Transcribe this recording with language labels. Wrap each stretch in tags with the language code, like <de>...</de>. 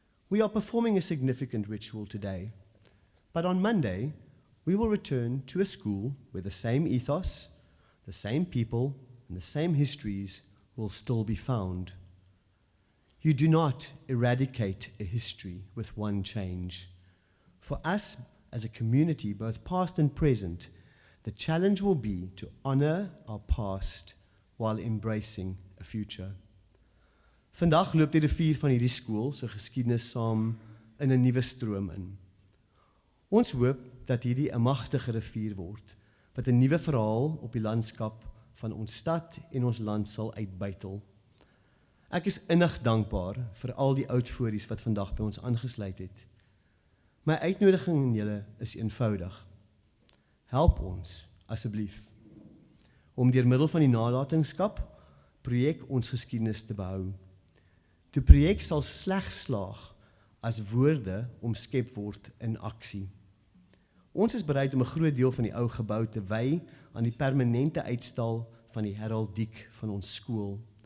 <en>We are performing a significant ritual today, but on Monday, we will return to a school where the same ethos, the same people, and the same histories will still be found. You do not eradicate a history with one change. For us as a community, both past and present, the challenge will be to honor our past while embracing a future.</en> <af>Vandag loop die rivier van hierdie skool se geskiedenis saam in 'n nuwe stroom in. Ons hoop dat hierdie 'n magtige rivier word wat 'n nuwe verhaal op die landskap van ons stad en ons land sal uitbuitel. Ek is innig dankbaar vir al die oudvoorries wat vandag by ons aangesluit het. My uitnodiging aan julle is eenvoudig. Help ons, asseblief, om deur middel van die nalatenskap projek ons geskiedenis te behou. Die projek sal slegs slaag as woorde omskep word in aksie. Ons is bereid om 'n groot deel van die ou gebou te wy aan die permanente uitstal van die heraldiek van ons skool.</af>